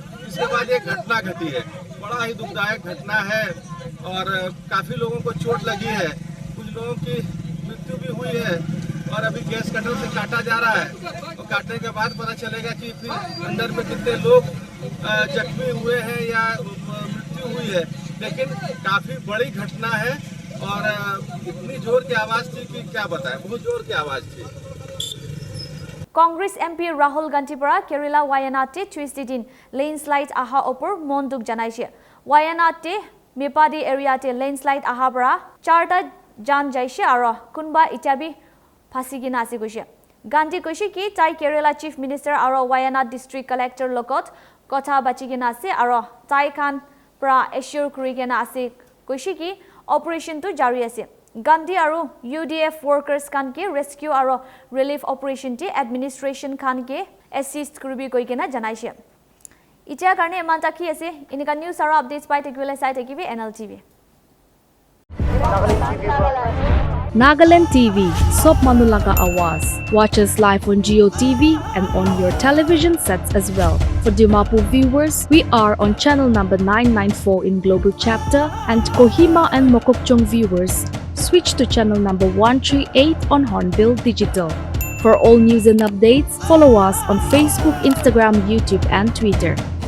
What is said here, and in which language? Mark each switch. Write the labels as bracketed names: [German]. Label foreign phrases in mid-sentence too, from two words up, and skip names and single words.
[Hindi] इसके बाद एक घटना घटी है, बड़ा ही दुखदायक घटना है और काफ़ी लोगों को चोट लगी है, कुछ लोगों की मृत्यु भी हुई है और अभी गैस कटर से काटा जा रहा है और काटने के बाद पता चलेगा कि फिर अंदर में कितने लोग जख्मी हुए हैं या मृत्यु हुई है। लेकिन काफ़ी बड़ी घटना है और इतनी जोर की आवाज़ थी कि क्या बताएं, बहुत जोर की आवाज़ थी। [Naga Pidgin] Congress MP Rahul Gandhi para Kerala Wayanad te Tuesday din landslide aha opor monduk janaise. Wayanad te Mepadi area te landslide aha para charta jan jaise aro kunba itabi phasigina ase goise. Gandhi koise ki tai Kerala [English] Chief Minister [Naga Pidgin] aro Wayanad [English] District Collector [Naga Pidgin] lokot kotha bachigina ase aro tai khan pra assure kurigena ase koise ki operation to jari ase. Gandhi aro [English] UDF workers [Naga Pidgin] kan ke rescue aro [English] relief operation [Naga Pidgin] te administration kan ke assist kuribi koi kena janaise. Itia karne emanta ki ase inika news aro updates pai tekibole sai tekibi NLTV. Nagaland TV, Sop Manulaga Awas. [English] Watch us live on Geo TV and on your television sets as well. For Dimapur viewers, we are on channel number 994 in Global Chapter, and Kohima and Mokokchung viewers, switch to channel number 138 on Hornbill Digital. For all news and updates, follow us on Facebook, Instagram, YouTube, and Twitter.